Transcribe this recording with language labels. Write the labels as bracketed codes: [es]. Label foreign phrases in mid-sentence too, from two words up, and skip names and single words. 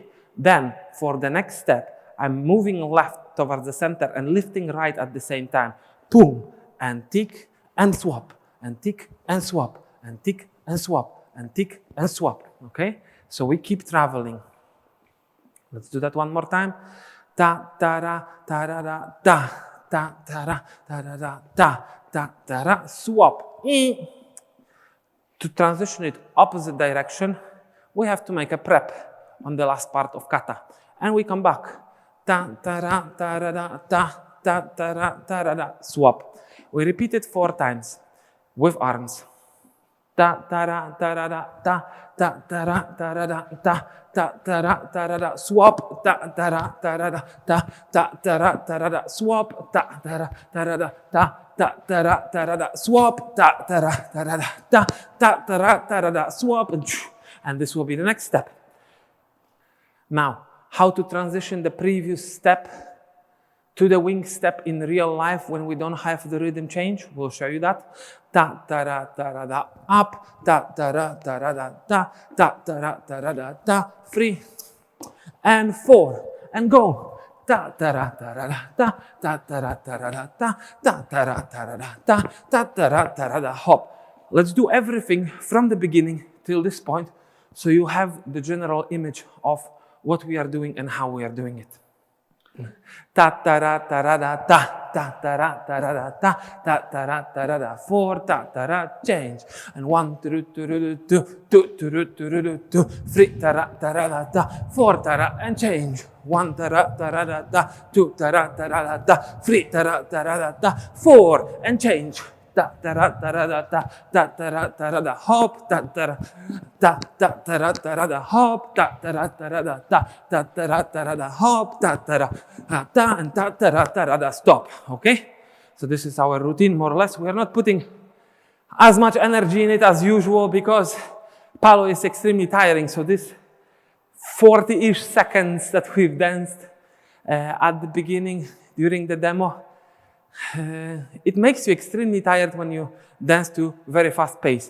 [en] Then for the next step, I'm moving left towards the center and lifting right at the same time. Boom, and tick and swap, and tick and swap, and tick and swap, and tick and swap, okay? So we keep traveling. Let's do that one more time. Ta ta ra ta ra ra ta ta ta ra ta ra ra ta ta ta ra, swap. To transition it opposite direction, we have to make a prep on the last part of kata, and we come back. Ta ta ra ta ra ra ta ta ta ra ta ra ra, swap. We repeat it 4 times with arms. Ta ta ra ta ra ra ta ta ta ra ta ra ra ta ta ta ra ta ra ra, swap. Ta ta ra ta ra ra ta ta ta ra ta ra ra, swap. Ta ta ra ta ra ra ta ta ta ra ta ra ra, swap. Ta ta ra ta ra ra ta ta ta ra ta ra ra, swap. And this will be the next step. Now, how to transition the previous step to the wing step in real life when we don't have the rhythm change. We'll show you that. Ta ta ra ta ra da up, ta ta ra ta ra da ta, ta ta ra ta ra da ta. 3 and 4 and go. Ta ta ra ta ra da ta, ta ta ra ta ra da ta, ta ta ra ta ra da ta, ta ta ra ta ra da. Hop. Let's do everything from the beginning till this point, so you have the general image of what we are doing and how we are doing it. Ta ta ra ta ra da ta, ta ta ra ta ra da ta, ta ta ra ta ra da. 4 ta ta ra change, and 1 2 2 2 2 2 2 3 ta ra da ta, 4 ta ra and change, 1 ta ra da ta, 2 ta ra da ta, 3 ta ra da ta, 4 and change. Ta ta ra da ta, ta ta ra da hop, ta ta ra ta ta ra da hop, ta ta ra da ta, ta ta ra da hop, ta ta ra ta, and ta ta ra da stop. Okay, so this is our routine more or less. We are not putting as much energy in it as usual because Palo is extremely tiring. So this 40-ish seconds that we've danced at the beginning during the demo, it makes you extremely tired when you dance to very fast pace.